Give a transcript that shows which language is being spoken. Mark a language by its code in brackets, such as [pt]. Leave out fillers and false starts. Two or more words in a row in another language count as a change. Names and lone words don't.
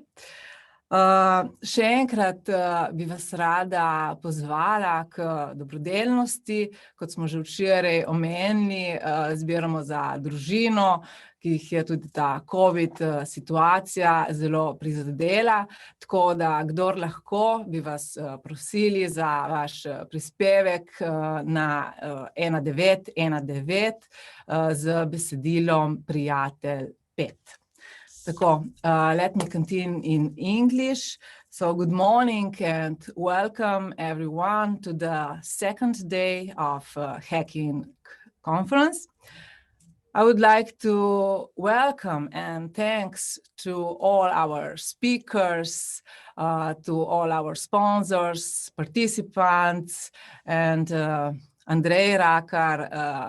[sl] Še enkrat bi vas rada pozvala k dobrodelnosti, kot smo že včeraj omenili, zbiramo za družino, ki jih je tudi ta COVID situacija zelo prizadela, tako da kdor lahko bi vas prosili za vaš prispevek na 1919 z besedilom Prijatelj 5. [en] So, let me continue in English. So, good morning and welcome everyone to the second day of hacking conference. I would like to welcome and thanks to all our speakers, to all our sponsors, participants, and Andrei Rakar.